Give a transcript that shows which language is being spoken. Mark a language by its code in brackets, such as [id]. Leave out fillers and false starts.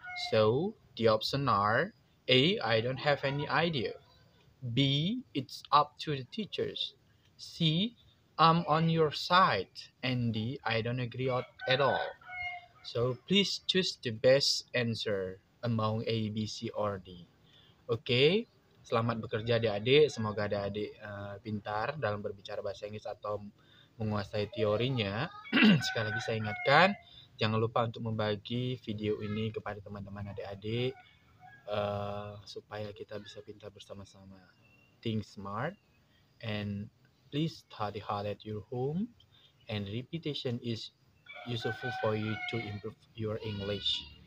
[en] So the options are A. I don't have any idea. B. It's up to the teachers. C. I'm on your side. And D. I don't agree at all. So please choose the best answer among A, B, C, or D. [id] Oke, selamat bekerja adik-adik. Semoga adik-adik pintar dalam berbicara bahasa Inggris atau menguasai teorinya. Sekali lagi saya ingatkan, jangan lupa untuk membagi video ini kepada teman-teman adik-adik supaya kita bisa pintar bersama-sama. [en] Think smart and please study hard at your home, and repetition is useful for you to improve your English.